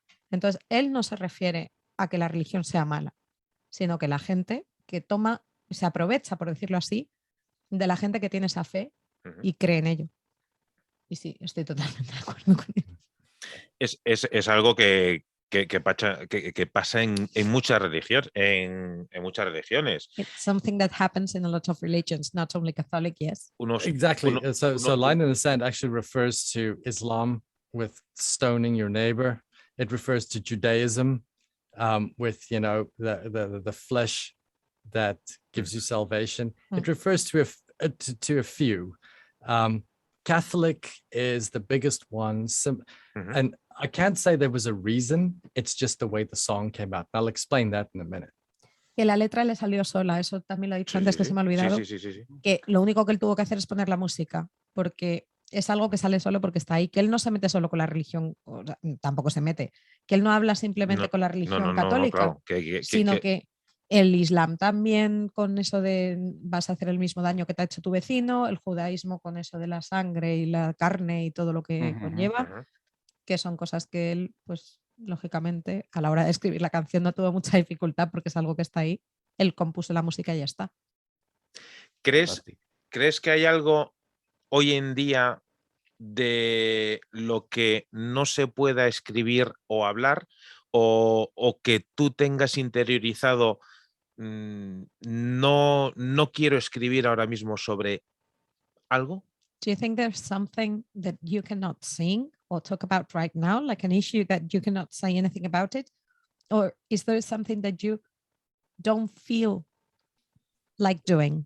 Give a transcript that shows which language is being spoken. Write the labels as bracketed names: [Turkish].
[Spanish] Entonces, él no se refiere a que la religión sea mala, sino que la gente que se aprovecha, por decirlo así, de la gente que tiene esa fe y cree en ello. Y sí, estoy totalmente de acuerdo con él. Es algo que pasa en muchas religiones, en muchas religiones. [English] It's something that happens in a lot of religions, not only Catholic, yes. Exactly. So Line in the Sand actually refers to Islam with stoning your neighbor. It refers to Judaism with, the flesh that gives you salvation. It refers to a few. Catholic is the biggest one. And I can't say there was a reason. It's just the way the song came out. I'll explain that in a minute. [Spanish] Que la letra le salió sola, eso también lo he dicho antes que se me ha olvidado. Sí. Que lo único que él tuvo que hacer es poner la música, porque es algo que sale solo porque está ahí, que él no se mete solo con la religión, o sea, tampoco se mete, que él no habla simplemente con la religión católica, claro, sino que el Islam también con eso de vas a hacer el mismo daño que te ha hecho tu vecino, el judaísmo con eso de la sangre y la carne y todo lo que conlleva, que son cosas que él, pues lógicamente, a la hora de escribir la canción no tuvo mucha dificultad porque es algo que está ahí, él compuso la música y ya está. ¿Crees que hay algo hoy en día de lo que no se pueda escribir o hablar o que tú tengas interiorizado? No quiero escribir ahora mismo sobre algo. [English] Do you think there's something that you cannot sing or talk about right now, like an issue that you cannot say anything about it? Or is there something that you don't feel like doing?